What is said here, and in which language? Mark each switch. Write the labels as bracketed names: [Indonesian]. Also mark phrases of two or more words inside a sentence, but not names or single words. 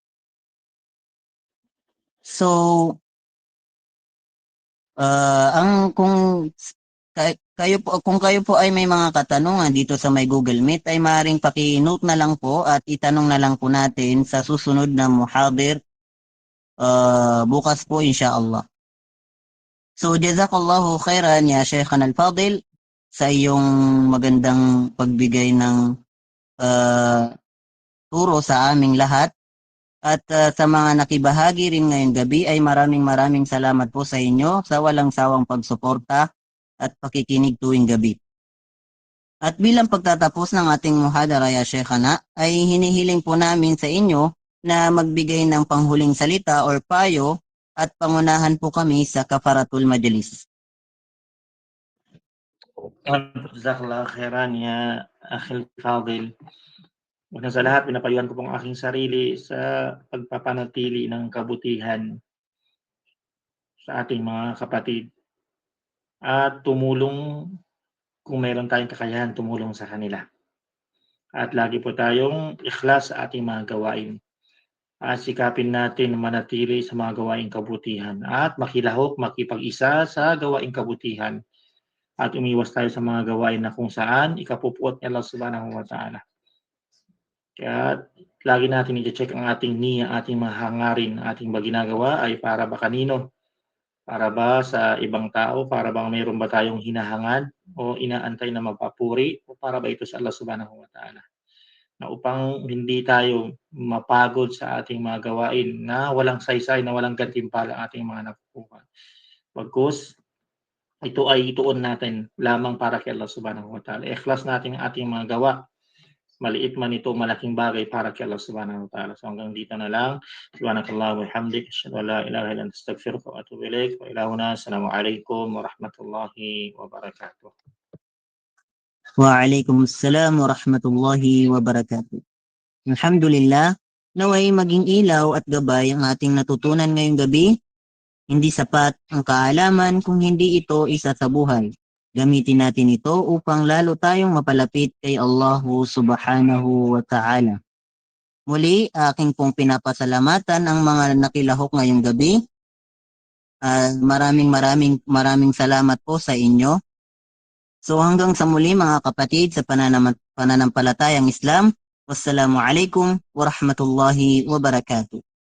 [Filipino] So, kung kayo po ay may mga katanungan dito sa may Google Meet ay maaaring paki-note na lang po at itanong na lang po natin sa susunod na muhadir bukas po insyaallah. So [Arabic] جزاك الله خيرا يا شيخنا الفاضل [Filipino] sa iyong magandang pagbigay ng turo sa aming lahat. At sa mga nakibahagi rin ngayong gabi ay maraming salamat po sa inyo sa walang sawang pagsuporta at pakikinig tuwing gabi. At bilang pagtatapos ng ating muhadara [Arabic] يا شيخنا, [Filipino] ay hinihiling po namin sa inyo na magbigay ng panghuling salita or payo at pangunahan po kami sa [Arabic] كفارة المجلس. جزاك الله خيرا يا أخي الفاضل. [Filipino] Una sa lahat, pinapayuhan ko pong aking sarili sa pagpapanatili ng kabutihan sa ating mga kapatid at tumulong kung meron tayong kakayahan, tumulong sa kanila. At lagi po tayong ikhlas sa ating mga gawain. At sikapin natin manatili sa mga gawaing kabutihan at makilahok, makipag-isa sa gawaing kabutihan. At umiwas tayo sa mga gawain na kung saan ikapupuot ni [Arabic] الله سبحانه وتعالى. [Filipino] Kaya lagi natin i-check ang ating niya, ating mga hangarin, ating ginagawa ay para ba kanino? Para ba sa ibang tao? Para bang mayroon ba tayong hinahangad o inaantay na mapapuri? O para ba ito sa [Arabic] الله سبحانه وتعالى? [Filipino] Na upang hindi tayo mapagod sa ating mga gawain na walang saysay, na walang gantimpala ang ating mga nakukuha. Pagkus, ito ay ituon natin lamang para kay [Arabic] الله سبحانه وتعالى. [Filipino] Ikhlas natin ang ating mga gawa. Maliit man ito, malaking bagay para kay [Arabic] الله سبحانه وتعالى. [Filipino] So hanggang dito na lang. [Arabic] سبحانك اللهم وبحمدك. أشهد أن لا إله إلا أنت أستغفرك وأتوب إليك. وإلهنا. السلام عليكم ورحمة الله وبركاته. وعليكم السلام ورحمة الله وبركاته. Alhamdulillah, [Filipino] naway maging ilaw at gabay ang ating natutunan ngayong gabi. Hindi sapat ang kaalaman kung hindi ito isa sa buhay. Gamitin natin ito upang lalo tayong mapalapit kay [Arabic] الله سبحانه وتعالى. [Filipino] Muli, aking pong pinapasalamatan ang mga nakilahok ngayong gabi. Maraming salamat po sa inyo. So hanggang sa muli mga kapatid sa pananampalatayang Islam. [Arabic] والسلام عليكم ورحمة الله وبركاته.